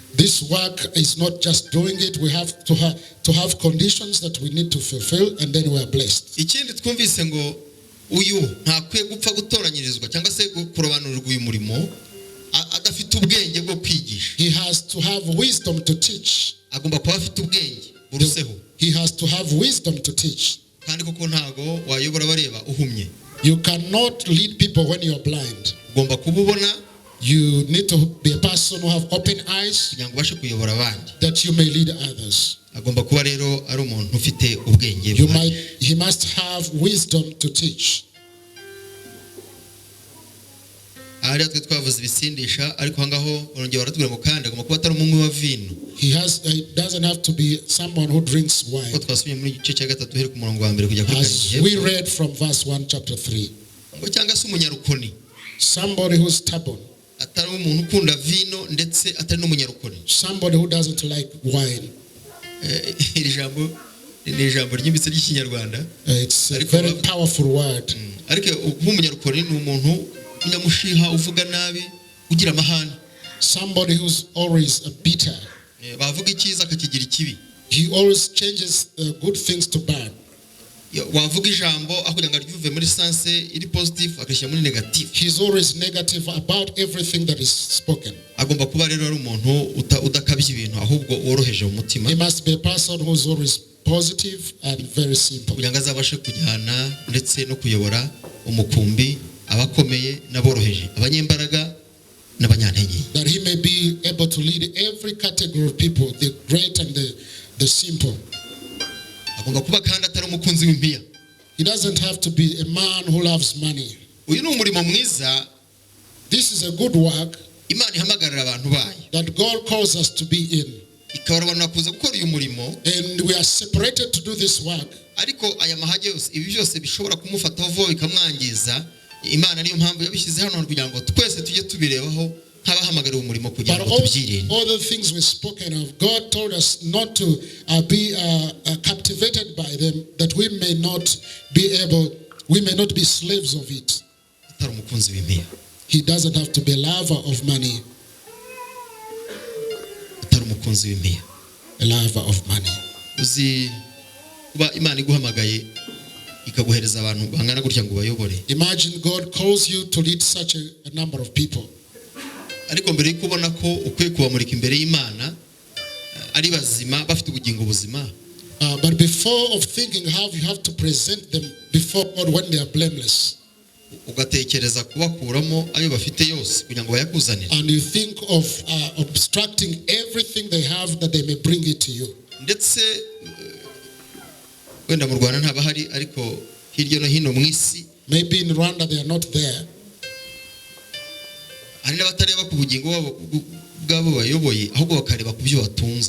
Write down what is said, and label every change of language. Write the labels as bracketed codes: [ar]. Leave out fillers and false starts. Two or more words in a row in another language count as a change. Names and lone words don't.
[en] This work is not just doing it. We have to have conditions that we need to fulfill, and then we are blessed. [rw] Ikindi twumvise ngo uyu ntakwiye gupfa gutoranyirizwa cyangwa se kurobanurirwa uyu murimo adafite ubwenge bwo kwigisha. [en] He has to have wisdom to teach. [rw] Agomba kuba afite ubwenge buruseho. [en] He has to have wisdom to teach. [rw] Kandi koko ntago wayobora bareba uhumye. [en] You cannot lead people when you are blind. [rw] Ugomba kuba ubona. [en] You need to be a person who have open eyes [rw] kugira ngo ubashe kuyobora abandi. [en] that you may lead others. [rw] Agomba kuba rero ari umuntu ufite ubwenge. [en] He must have wisdom to teach. [rw] Ari atwe twavuze ibisindisha, ariko hangaho urongera baratubwira ngo kandi agomba kuba atari umunywi wa vino. [en] He doesn't have to be someone who drinks wine. [rw] Ko twasomye muri igice cya gatatu here ku murongo wa mbere kujya kuri [en] As we read from verse 1 chapter 3. [rw] ngo cyangwa se umunyarukoni. [en] Somebody who's stubborn. [rw] Atari umuntu ukunda vino ndetse atari n'umunyarukoni. [en] Somebody who doesn't like wine. [rw] Iri jambo ni ijambo ryimbitse ry'Ikinyarwanda. [en] It's a very powerful word. [rw] Ariko nk'umunyarukoni ni umuntu unyamushiha uvuga nabi ugira amahane. [en] Somebody who's always a bitter. [rw] Bavuga icyiza akakigira ikibi. [en] He always changes good things to bad. [rw] Wavuga ijambo akugira ngo aryuve muri sense iri positive akashyira muri negative. [en] He's always negative about everything that is spoken. [rw] Agomba kuba rero ari umuntu udakabye ibintu ahubwo woroheje mu mutima. [en] He must be a person who's always positive and very simple. [rw] Kugira ngo azabashe kujyana ndetse no kuyobora umukumbi, abakomeye n'aboroheje, abanyembaraga n'abanyantege. [en] That he may be able to lead every category of people, the great and the simple. [rw] Agomba kuba kandi atari umukunzi w'impiya. [en] He doesn't have to be a man who loves money. [rw] Uyu ni umurimo mwiza. [en] This is a good work [rw] Imana ihamagarira abantu bayo. [en] that God calls us to be in. [rw] Ikabarabana kuza gukora uyu murimo. [en] And we are separated to do this work. [rw] Ariko aya mahage yose ibi byose bishobora kumufataho vuba bikamwangiza. Imana niyo mpamvu yabishyize hano kugira ngo twese tujye tubirebaho nk'abahamagariwe umurimo kugira ngo tubyirinde. [en] All the things we've spoken of, God told us not to be captivated by them, that we may not be slaves of it. [rw] Atari umukunzi w'impiya. [en] He doesn't have to be a lover of money. [rw] Atari umukunzi w'impiya. [en] A lover of money. [rw] Uzi kuba Imana iguhamagaye ikaguhereza abantu bangana gutya ngo bayobore. [en] Imagine God calls you to lead such a number of people. [rw] Ariko mbere yuko ubona ko ukwiye kubamurika imbere y'Imana ari bazima bafite ubugingo buzima. [en] But before of thinking how you have to present them before God when they are blameless, [rw] ugatekereza kubakuramo ayo bafite yose kugira ngo bayakuzanire. [en] and you think of obstructing everything they have that they may bring it to you. [rw] Ndetse wenda mu Rwanda ntabahari ariko hirya no hino mu isi, [en] Maybe in Rwanda they are not there. [rw] hari n'abatareba ku bugingo bwabo bayoboye ahubwo bakareba ku byo batunze.